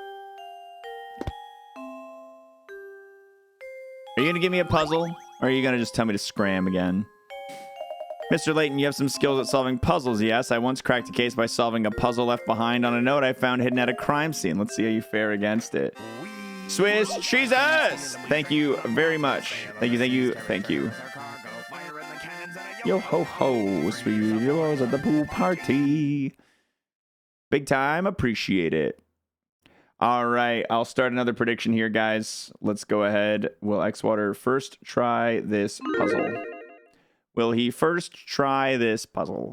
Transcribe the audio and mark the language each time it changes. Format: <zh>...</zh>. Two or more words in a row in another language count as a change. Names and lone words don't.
<en>Are you gonna give me a puzzle, or are you gonna just tell me to scram again? Mr. Layton, you have some skills at solving puzzles, yes? I once cracked a case by solving a puzzle left behind on a note I found hidden at a crime scene. Let's see how you fare against it. Swiss Jesus! Thank you very much. Thank you, thank you, thank you. Yo ho ho, sweet yours at the pool party. Big time, appreciate it. All right, I'll start another prediction here, guys. Let's go ahead. Will xwater first try this puzzle? Will he first try this puzzle?</en>